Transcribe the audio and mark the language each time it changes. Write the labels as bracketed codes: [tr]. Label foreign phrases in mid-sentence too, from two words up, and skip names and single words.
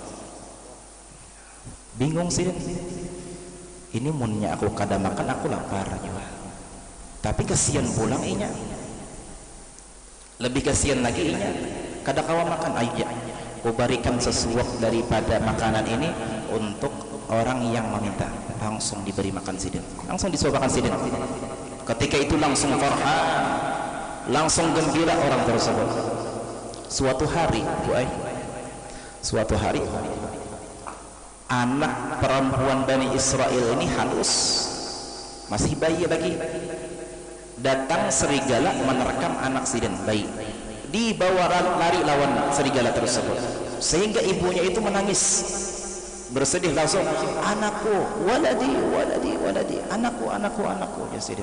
[bjn] Bingung sidin, ini munnya aku kada makan, aku lapar juga, tapi kasihan pulang inya, lebih kasihan lagi inya kada kawa makan. [id] Aja kuberikan sesuap daripada makanan ini untuk orang yang meminta. Langsung diberi makan sidin, langsung disuapkan sidin. Ketika itu langsung farhan, langsung gembira orang tersebut. Suatu hari Bu Ai, suatu hari anak perempuan Bani Israel ini halus, masih bayi lagi, datang serigala menerkam anak sidin bayi, dibawa lari lawan serigala tersebut, sehingga ibunya itu menangis bersedih langsung, anakku, waladi, anakku ya sidin.